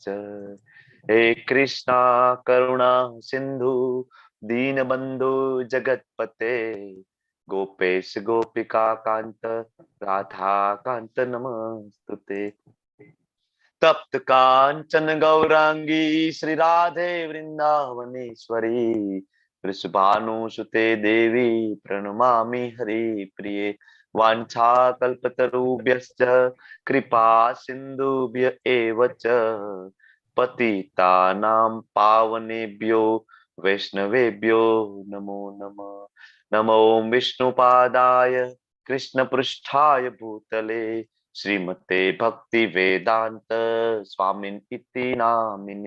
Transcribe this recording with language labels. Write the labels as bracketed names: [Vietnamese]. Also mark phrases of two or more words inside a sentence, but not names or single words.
[Sanskrit] हे कृष्ण करुणा सिंधु दीनबंधु जगत्पते गोपेश गोपिका कांत राधा कांत नमस्तुते. तप्त कांचन गौरांगी श्री राधे वृंदावनेश्वरी वृषभानुसुते देवी પ્रणमामि हरिप्रिये. वाञ्छा कल्पतरुभ्यश्च कृपा सिन्धुभ्य एव च पतितानां पावनेभ्यो वैष्णवेभ्यो नमो नमः. नमो विष्णुपादाय कृष्णपृष्ठाय भूतले श्रीमते भक्ति वेदांत स्वामिन इति नामिने.